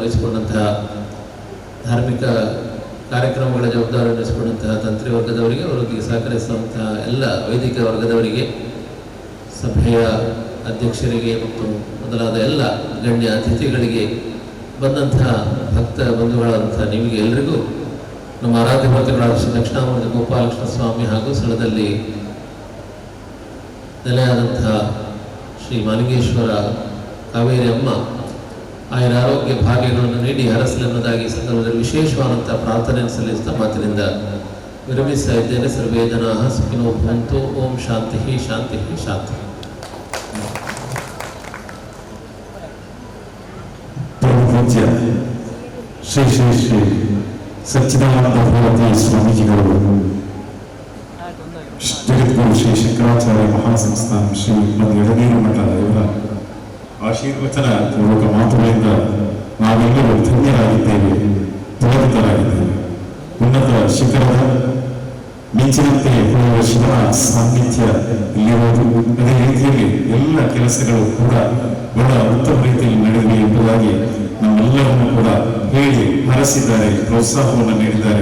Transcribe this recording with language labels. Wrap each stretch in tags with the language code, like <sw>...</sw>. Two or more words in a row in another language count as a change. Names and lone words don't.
<kn>ವಹಿಸಿಕೊಂಡಂತಹ, ಧಾರ್ಮಿಕ ಕಾರ್ಯಕ್ರಮಗಳ ಜವಾಬ್ದಾರಿಯನ್ನು ವಹಿಸಿಕೊಂಡಂತಹ ತಂತ್ರಿ ವರ್ಗದವರಿಗೆ, ಅವರಿಗೆ ಸಹಕರಿಸುವಂತಹ ಎಲ್ಲ ವೈದಿಕ ವರ್ಗದವರಿಗೆ, ಸಭೆಯ ಅಧ್ಯಕ್ಷರಿಗೆ ಮತ್ತು ಮೊದಲಾದ ಎಲ್ಲ ಗಣ್ಯ ಅತಿಥಿಗಳಿಗೆ, ಬಂದಂತಹ ಭಕ್ತ ಬಂಧುಗಳಾದಂತಹ ನಿಮಗೆ ಎಲ್ಲರಿಗೂ ನಮ್ಮ ಆರಾಧ್ಯ ಮೂರ್ತಿಗಳಾದ ಶ್ರೀ ದಕ್ಷಿಣಾಮೂರ್ತಿ ಗೋಪಾಲಕೃಷ್ಣ ಸ್ವಾಮಿ ಹಾಗೂ ಸ್ಥಳದಲ್ಲಿ ನೆಲೆಯಾದಂತಹ ಶ್ರೀ ಮಾಲಿಂಗೇಶ್ವರ ಕಾವೇರಿ ಅಮ್ಮ ಆಯರ ಆರೋಗ್ಯ ಭಾಗ್ಯಗಳನ್ನು ನೀಡಿ ಹರಸಲೆನ್ನೋದಾಗಿ ಸಂದರ್ಭದಲ್ಲಿ ವಿಶೇಷವಾದಂತಹ ಪ್ರಾರ್ಥನೆಯನ್ನು ಸಲ್ಲಿಸುತ್ತಾ ಮಾತಿನಿಂದ ವಿರಮಿಸ್ತಾ ಇದ್ದೇನೆ.</kn> <sa>सर्वे जनाः सुखिनो भवन्तु। ॐ शान्ति शान्ति शान्ति.</sa> <kn>ಪೂಜ್ಯ ಶ್ರೀ ಶ್ರೀ ಶ್ರೀ ಸಚ್ಚಿದಾನಂದ ಭಾರತಿ ಸ್ವಾಮೀಜಿಗಳು, ಜಗದ್ಗುರು ಶ್ರೀ ಶಂಕರಾಚಾರ್ಯ ಮಹಾಸಂಸ್ಥಾನ ಶ್ರೀ ಎಳನೀರು ಮಠ ಇವರ ಆಶೀರ್ವಚನ ಪೂರ್ವಕ ಮಾತುಗಳಿಂದ ನಾವೆಲ್ಲರೂ ಧನ್ಯರಾಗಿದ್ದೇವೆ, ಪುಳಕಿತರಾಗಿದ್ದೇವೆ. ಉನ್ನತ ಶಿಖರದ ಮಿಂಚಿನಂತೆ ಹೊಳೆಯುವ ಶಿವನ ಸಾನ್ನಿಧ್ಯ ಇಲ್ಲಿರುವುದು, ಅದೇ ರೀತಿಯಲ್ಲಿ ಎಲ್ಲ ಕೆಲಸಗಳು ಕೂಡ ಬಹಳ ಉತ್ತಮ ರೀತಿಯಲ್ಲಿ ನಡೆದಿವೆ ಎಂಬುದಾಗಿ ನಮ್ಮೆಲ್ಲರನ್ನು ಕೂಡ ಹೇಳಿ ಹರಸಿದ್ದಾರೆ, ಪ್ರೋತ್ಸಾಹವನ್ನು ನೀಡಿದ್ದಾರೆ.</kn>